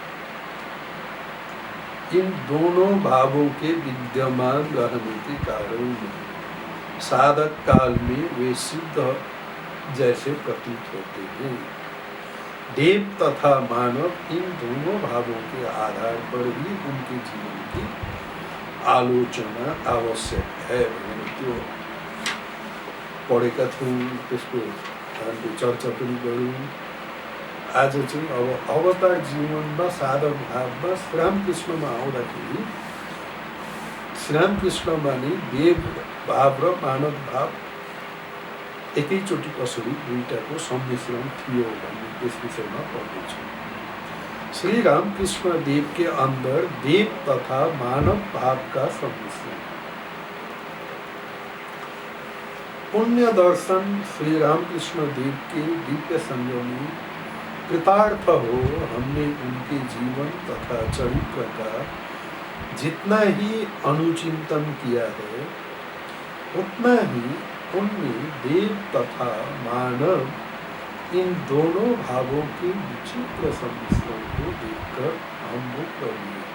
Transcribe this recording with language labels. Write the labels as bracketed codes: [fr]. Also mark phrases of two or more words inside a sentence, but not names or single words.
[hi] इन दोनों भावों के विद्यमान रहने के कारण साधक काल में वे सिद्ध जैसे प्रतीत होते हैं। देव तथा मानव इन दोनों भावों के आधार पर ही उनके जीवन की आलोचना आवश्यक है। [ne] त्यो पढेका थियौँ, त्यसको हामीले चर्चा पनि गऱ्यौँ। आज चाहिँ अब अवतार जीवनमा साधक भावमा श्रीरामकृष्णमा आउँदाखेरि श्रीरामकृष्णमा नै देव भाव र मानव भाव एकैचोटि कसरी दुईटाको सम्मिश्रण थियो भन्ने त्यस विषयमा पढ्दैछौँ। [hi] श्री रामकृष्ण देव के अंदर देव तथा मानव भाव का सम्मिश्रण। पुण्य दर्शन श्री रामकृष्ण देव के दिव्य संगम में कृतार्थ हो हमने उनके जीवन तथा चरित्र का जितना ही अनुचिंतन किया है उतना ही उनमें देव तथा मानव इन दोनों भावों के विचित्र सम्मिश्रण को देखकर हम मुक्त हुए।